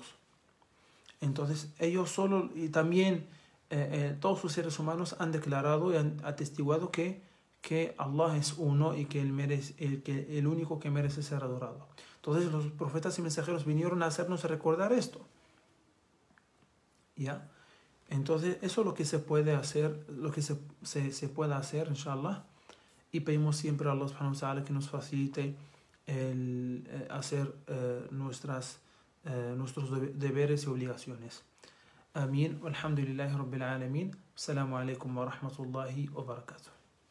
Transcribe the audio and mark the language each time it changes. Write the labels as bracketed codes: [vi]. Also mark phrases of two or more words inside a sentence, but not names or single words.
[es] Entonces ellos solo, y también todos los seres humanos han declarado y han atestiguado que Allah es uno y que el único que merece ser adorado. Entonces los profetas y mensajeros vinieron a hacernos recordar esto, ¿ya? Entonces eso es lo que se puede hacer, lo que se puede hacer, inshallah, y pedimos siempre a Allah [ar] سبحانه وتعالى [es] que nos facilite el hacer nuestros deberes y obligaciones. Amén. [ar] الحمد لله رب العالمين. السلام عليكم ورحمة الله وبركاته.